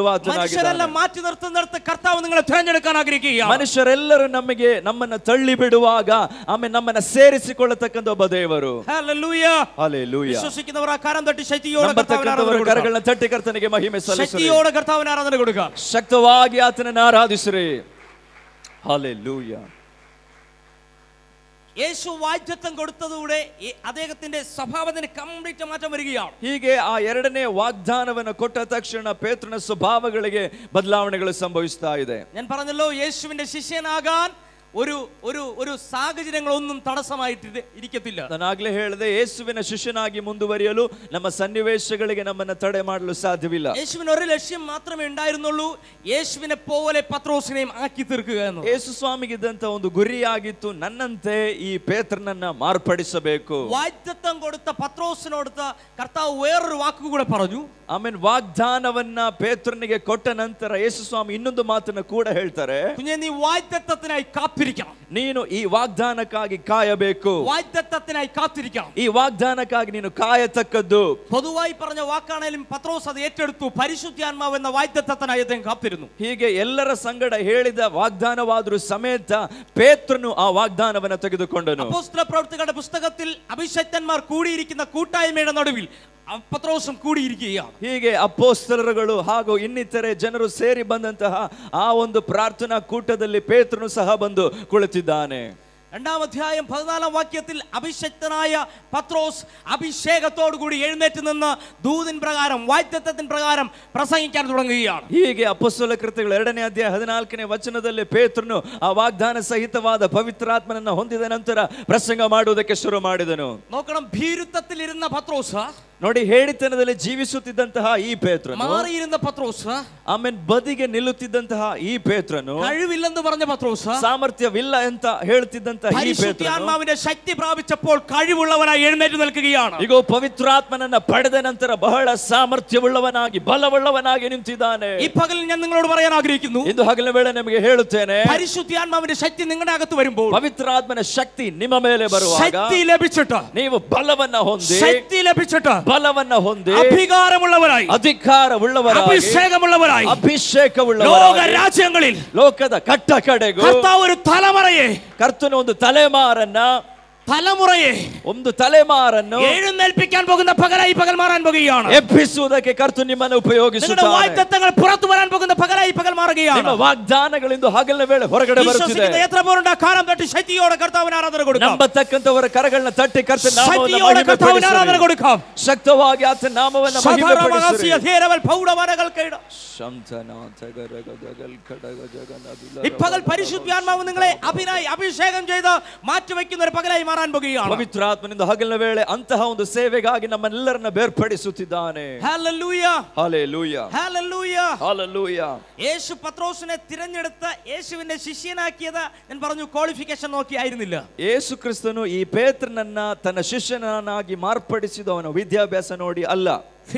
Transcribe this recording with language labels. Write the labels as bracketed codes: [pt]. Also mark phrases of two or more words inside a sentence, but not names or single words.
[ml] മനുഷ്യരെಲ್ಲ മാറ്റി നിർത്തുന്നിടത്ത് കർത്താവ് നിങ്ങളെ തിരഞ്ഞെടുക്കാൻ ആഗ്രഹിക്കുകയാണ്. [kn] ಮನುಷ್ಯರೆಲ್ಲರೂ ನಮ್ಮನ್ನ ತಳ್ಳಿ ಬಿಡುವಾಗ ಆಮೇಲೆ ನಮ್ಮನ್ನ ಸೇರಿಸಿಕೊಳ್ಳತಕ್ಕಂತ ಒಬ್ಬ ದೇವರು. [ml] ഹല്ലേലൂയ. [kn] ಹಲ್ಲೆಲೂಯ. [ml] വിശ്വസിക്കുന്നവർ ആ കരം തട്ടി ശക്തിയോടെ [kn] ಕರಗಳನ್ನ ತಟ್ಟಿ ಕರ್ತನಿಗೆ ಮಹಿಮೆ ಸಲ್ಲಿಸಿರಿ. [ml] ശക്തിയോടെ കർത്താവിന് ആരാധന കൊടുക്കുക. [kn] ಶಕ್ತವಾಗಿ ಆತನನ್ನು ಆರಾಧಿಸಿರಿ. ಹಲ್ಲೆಲೂಯ. [ml] യേശു വാഗ്ദത്തം കൊടുത്തതോടെ അദ്ദേഹത്തിന്റെ സ്വഭാവത്തിന് കംപ്ലീറ്റ് മാറ്റം വരികയാണ്. [kn] ಹೀಗೆ ಆ ಎರಡನೇ ವಾಗ್ದಾನವನ್ನು ಕೊಟ್ಟ ತಕ್ಷಣ ಪೇತ್ರನ ಸ್ವಭಾವಗಳಿಗೆ ಬದಲಾವಣೆಗಳು ಸಂಭವಿಸ್ತಾ ಇದೆ. [ml] ഞാൻ പറഞ്ഞല്ലോ, യേശുവിന്റെ ശിഷ്യനാകാൻ ഒരു സാഹചര്യങ്ങളൊന്നും തടസ്സമായിട്ട് ഇരിക്കത്തില്ല. [kn] ನಾನಾಗ್ಲೇ ಹೇಳಿದೆ, ಯೇಸುವಿನ ಶಿಷ್ಯನಾಗಿ ಮುಂದುವರಿಯಲು ನಮ್ಮ ಸನ್ನಿವೇಶಗಳಿಗೆ ನಮ್ಮನ್ನು ತಡೆ ಮಾಡಲು ಸಾಧ್ಯವಿಲ್ಲ. [ml] യേശുവിന് ഒരു ലക്ഷ്യം മാത്രമേ ഉണ്ടായിരുന്നുള്ളൂ, യേശുവിനെ പോലെ പത്രോസിനെയും ആക്കി തീർക്കുക എന്ന്. [kn] ಯೇಸು ಸ್ವಾಮಿಗೆ ಇದ್ದಂತ ಒಂದು ಗುರಿಯಾಗಿತ್ತು, ನನ್ನಂತೆ ಈ ಪೇತ್ರನನ್ನ ಮಾರ್ಪಡಿಸಬೇಕು. [ml] വാഗ്ദത്തം കൊടുത്ത പത്രോസിനോടുത്ത കർത്താവ് വേറൊരു വാക്കുകൂടെ പറഞ്ഞു. [kn] ಆಮೇಲೆ ವಾಗ್ದಾನವನ್ನ ಪೇತ್ರನಿಗೆ ಕೊಟ್ಟ ನಂತರ ಯೇಸು ಸ್ವಾಮಿ ಇನ್ನೊಂದು ಮಾತನ್ನ ಕೂಡ ಹೇಳ್ತಾರೆ, [ml] കുഞ്ഞേ, നീ വാഗ്ദത്തത്തിനായി കാത്തിരിക്കണം. [kn] ನೀನು ಈ ವಾಗ್ದಾನಕ್ಕಾಗಿ ಕಾಯಬೇಕು. [ml] വാഗ്ദത്തത്തിനായി കാത്തിരിക്കണം. [kn] ಈ ವಾಗ್ದಾನಕ್ಕಾಗಿ ನೀನು ಕಾಯತಕ್ಕದ್ದು. [ml] പൊതുവായി പറഞ്ഞ വാക്കാണെങ്കിലും പത്രോസ് അത് ഏറ്റെടുത്തു. പരിശുദ്ധാത്മാവ് എന്ന വാഗ്ദത്തത്തിനായി അദ്ദേഹം കാത്തിരുന്നു. [kn] ಹೀಗೆ ಎಲ್ಲರ ಸಂಗಡ ಹೇಳಿದ ವಾಗ್ದಾನವಾದರೂ ಸಮೇತ ಪೇತ್ರನು ಆ ವಾಗ್ದಾನವನ್ನು ತೆಗೆದುಕೊಂಡನು. [ml] അപ്പോസ്തല പ്രവൃത്തികളുടെ പുസ്തകത്തിൽ അഭിഷക്തന്മാർ കൂടിയിരിക്കുന്ന കൂട്ടായ്മയുടെ നടുവിൽ പത്രോസും കൂടിയിരിക്കുകയാണ്. [kn] ಹೀಗೆ ಅಪೊಸ್ತಲರುಗಳು ಹಾಗೂ ಇನ್ನಿತರೆ ಜನರು ಸೇರಿ ಬಂದಂತಹ ಆ ಒಂದು ಪ್ರಾರ್ಥನಾ ಕೂಟದಲ್ಲಿ ಪೇತ್ರನು ಸಹ ಬಂದು ಕುಳಿತಿದ್ದಾನೆ. [ml] 2-ാം അധ്യായം 14-ാം വാക്യത്തിൽ അഭിഷക്തനായ പത്രോസ് അഭിഷേകത്തോടുകൂടി എഴുന്നേറ്റ് നിന്ന് ദൂതിൻ പ്രകാരം വാഗ്ദത്തത്തിൻ പ്രകാരം പ്രസംഗിക്കാൻ തുടങ്ങുകയാണ്. [kn] ಹೀಗೆ ಅಪೊಸ್ತಲ ಕೃತ್ಯಗಳು 2ನೇ ಅಧ್ಯಾಯ 14ನೇ ವಚನದಲ್ಲಿ ಪೇತ್ರನು ಆ ವಾಗ್ದಾನ ಸಹಿತವಾದ ಪವಿತ್ರಾತ್ಮನನ್ನು ಹೊಂದಿದ ನಂತರ ಪ್ರಸಂಗ ಮಾಡುವುದಕ್ಕೆ ಶುರು ಮಾಡಿದನು. [ml] നോക്കണം, ഭീരുത്വത്തിലിരുന്ന പത്രോസ്, [kn] ನೋಡಿ, ಹೇಳಿತನದಲ್ಲಿ ಜೀವಿಸುತ್ತಿದ್ದಂತಹ ಈ ಪೇತ್ರನು, [ml] മാറിയിരുന്ന പത്രോസ്, [kn] ಆಮೇಲೆ ಬದಿಗೆ ನಿಲ್ಲುತ್ತಿದ್ದಂತಹ ಈ ಪೇತ್ರನು, [ml] കഴിവില്ലെന്ന് പറഞ്ഞ പത്രോസ്, [kn] ಸಾಮರ್ಥ್ಯವಿಲ್ಲ ಅಂತ ಹೇಳ್ತಿದ್ದಂತಹ ಈ ಪೇತ್ರನು, [ml] പരിശുദ്ധാത്മാവിന്റെ ശക്തി പ്രാപിച്ചപ്പോൾ കഴിവുള്ളവനായി എഴുന്നേറ്റ് നിൽക്കുകയാണ്. [kn] ಈಗ ಪವಿತ್ರಾತ್ಮನನ್ನ ಪಡೆದ ನಂತರ ಬಹಳ ಸಾಮರ್ಥ್ಯವುಳ್ಳವನಾಗಿ ಬಲವುಳ್ಳವನಾಗಿ ನಿಂತಿದ್ದಾನೆ. [ml] ഈ പകൽ ഞാൻ നിങ്ങളോട് പറയാൻ ആഗ്രഹിക്കുന്നു, [kn] ಇಂದು ಹಗಲಿನ ವೇಳೆ ನಿಮಗೆ ಹೇಳುತ್ತೇನೆ, [ml] പരിശുദ്ധാത്മാവിന്റെ ശക്തി നിങ്ങളുടെ അകത്ത് വരുമ്പോൾ, [kn] ಪವಿತ್ರಾತ್ಮನ ಶಕ್ತಿ ನಿಮ್ಮ ಮೇಲೆ ಬರುವಾಗ, [ml] ശക്തി ലഭിച്ചിട്ട്, [kn] ನೀವು ಬಲವನ್ನ ಹೊಂದಿ, [ml] ശക്തി ലഭിച്ചിട്ട്, [kn] ಬಲವನ್ನ ಹೊಂದಿ, [ml] അധികാരമുള്ളവരായി, [kn] ಅಧಿಕಾರವುಳ್ಳವರಾಗಿ, [ml] അഭിഷേകമുള്ളവരായി, ലോക [kn] ಅಭಿಷೇಕವುಳ್ಳವರಾಗಿ, [ml] രാജ്യങ്ങളിൽ [kn] ಲೋಕದ ಕಟ್ಟ ಕಡೆಗೂ [ml] കർത്താവ് ഒരു തലമുറയെ, [kn] ಕರ್ತನು ಒಂದು ತಲೆಮಾರನ್ನ, ಒಂದು ತಲೆಮಾರನ್ನು [ml] എഴുന്നേൽപ്പിക്കാൻ പോകുന്ന പകലായി പകൽ മാറാൻ പോകുകയാണ്. [kn] ಎಬ್ಬಿಸುವುದಕ್ಕೆ ಕರ್ತನು ನಿಮ್ಮನ್ನು ಉಪಯೋಗಿಸುತ್ತಾನೆ. [ml] വാഗ്ദത്തങ്ങൾ പുറത്തു വരാൻ പോകുന്ന പകലായി പകൽ മാറുകയാണ്. [kn] ನಿಮ್ಮ ವಾಗ್ದಾನಗಳಿಂದ ಹಗಲಿನ ವೇಳೆ ಹೊರಗಡೆ ಬರುತ್ತಿದೆ. [ml] എത്ര പേരുണ്ട് കാലം തട്ടി ശക്തിയോടെ കർത്താവിന് ആരാധന കൊടുക്കാം. [kn] ನಂಬತಕ್ಕಂತವರ ಕರಗಳನ್ನ ತಟ್ಟಿ ಕರ್ತನ ನಾಮವನ್ನು [ml] കർത്താവിന് ആരാധന കൊടുക്കാം. [kn] ಶಕ್ತವಾಗಿ ಆತನ ನಾಮವನ್ನು ಮಹಿಮೆಪಡಿಸಿರಿ. [ml] ഇപ്പോൾ പരിശുദ്ധാത്മാവ് നിങ്ങളെ അഭിഷേകം ചെയ്ത് മാറ്റിവെക്കുന്ന ഒരു പകലായി മാറാൻ പോകുകയാണ്. [kn] ಪವಿತ್ರಾತ್ಮನಿಂದ ಹಗಲಿನ ವೇಳೆ ಅಂತಹ ಒಂದು ಸೇವೆಗಾಗಿ ನಮ್ಮೆಲ್ಲರನ್ನ ಬೇರ್ಪಡಿಸುತ್ತಿದ್ದಾನೆ. [ml] ഹല്ലേലൂയ, ഹല്ലേലൂയ, ഹല്ലേലൂയ, ഹല്ലേലൂയ. യേശു പത്രോസിനെ തിരഞ്ഞെടുത്ത് യേശുവിന്റെ ശിഷ്യനാക്കിയത് ഞാൻ പറഞ്ഞു ക്വാളിഫിക്കേഷൻ നോക്കിയായിരുന്നില്ല. [kn] ಯೇಸು ಕ್ರಿಸ್ತನು ಈ ಪೇತ್ರನನ್ನ ತನ್ನ ಶಿಷ್ಯನಾಗಿ ಮಾರ್ಪಡಿಸಿದವನ ವಿದ್ಯಾಭ್ಯಾಸ ನೋಡಿ ಅಲ್ಲ.